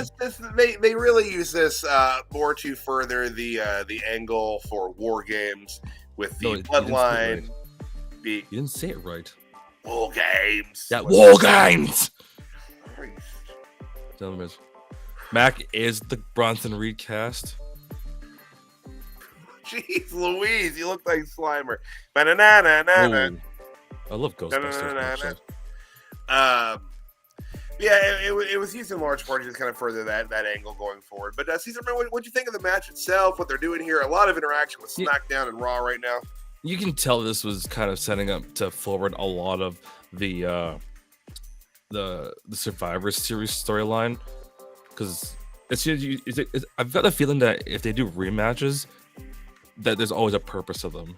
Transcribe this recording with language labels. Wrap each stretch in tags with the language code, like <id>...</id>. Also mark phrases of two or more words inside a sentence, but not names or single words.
<en>They really use this more to further the angle for War Games with the Bloodline. You didn't say it right. War Games. Yeah, War Games. Mac is the Bronson Reed cast. Jeez Louise, you look like Slimer. Ba-na-na-na-na-na. I love Ghostbusters. It was used in large part to just kind of further that angle going forward. But Caesar, what do you think of the match itself? What they're doing here? A lot of interaction with SmackDown and Raw right now. You can tell this was kind of setting up to forward a lot of the Survivor Series storyline, because I've got a feeling that if they do rematches, that there's always a purpose to them.</en>